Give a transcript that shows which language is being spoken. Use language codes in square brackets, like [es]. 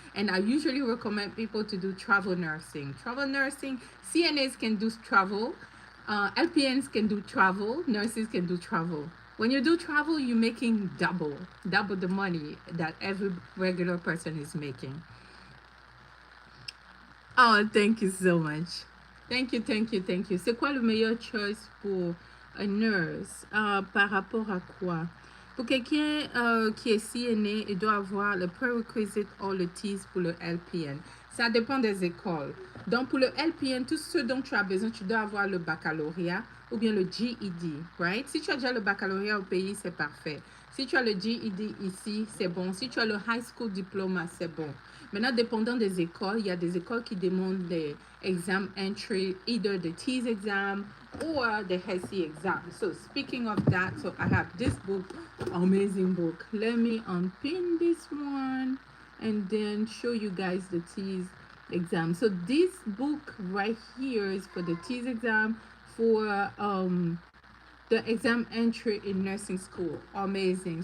[en] And I usually recommend people to do travel nursing. Travel nursing, CNAs can do travel, LPNs can do travel, nurses can do travel. When you do travel, you're making double the money that every regular person is making. Oh, thank you so much. Thank you, thank you, thank you. [fr] C'est quoi le meilleur choice pour un nurse par rapport à quoi? Pour quelqu'un qui est CNA, il doit avoir le prerequisite or le TEAS pour le LPN. Ça dépend des écoles. Donc, pour le LPN, tout ce dont tu as besoin, tu dois avoir le baccalauréat ou bien le GED, right? Si tu as déjà le baccalauréat au pays, c'est parfait. Si tu as le GED ici, c'est bon. Si tu as le high school diploma, c'est bon. Maintenant, dépendant des écoles, il y a des écoles qui demandent des exam entry, [en] either the TEAS exam or the HESI exam. So speaking of that, so I have this book, amazing book. Let me unpin this one and then show you guys the TEAS exam. So this book right here is for the TEAS exam for the exam entry in nursing school. Amazing.